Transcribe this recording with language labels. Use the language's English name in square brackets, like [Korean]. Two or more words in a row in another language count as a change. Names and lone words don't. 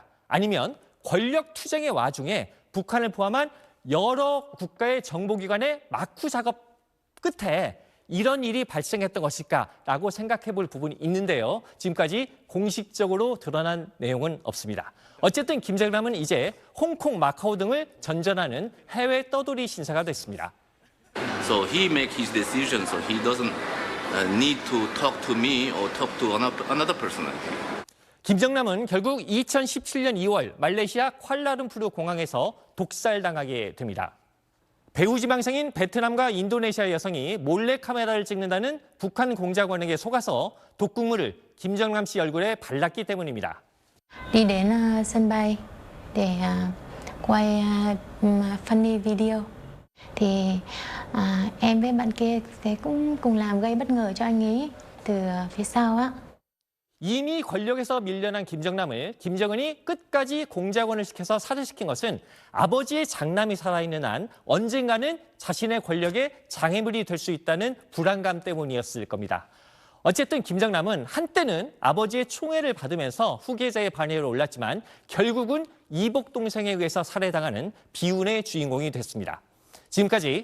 [Korean] 아니면 권력 투쟁의 와중에 북한을 포함한 여러 국가의 정보기관의 마쿠 작업 끝에 이런 일이 발생했던 것일까라고 생각해 볼 부분이 있는데요. 지금까지 공식적으로 드러난 내용은 없습니다. 어쨌든 김정남은 이제 홍콩, 마카오 등을 전전하는 해외 떠돌이 신사가 됐습니다. [English] So he make his decision, so he doesn't need to talk to me or talk to another person. [Korean] 김정남은 결국 2017년 2월 말레이시아 쿠알라룸푸르 공항에서 독살당하게 됩니다. 배후 지망생인 베트남과 인도네시아 여성이 몰래 카메라를 찍는다는 북한 공작원에게 속아서 독극물을 김정남 씨 얼굴에 발랐기 때문입니다. [Vietnamese] Đi đến sân bay để quay [English] funny video [Vietnamese] thì em với bạn kia sẽ cũng cùng làm gây bất ngờ cho anh ấy từ phía sau á. [Korean] 이미 권력에서 밀려난 김정남을 김정은이 끝까지 공작원을 시켜서 살해시킨 것은 아버지의 장남이 살아있는 한 언젠가는 자신의 권력에 장애물이 될 수 있다는 불안감 때문이었을 겁니다. 어쨌든 김정남은 한때는 아버지의 총애를 받으면서 후계자의 반열에 올랐지만 결국은 이복 동생에 의해서 살해당하는 비운의 주인공이 됐습니다.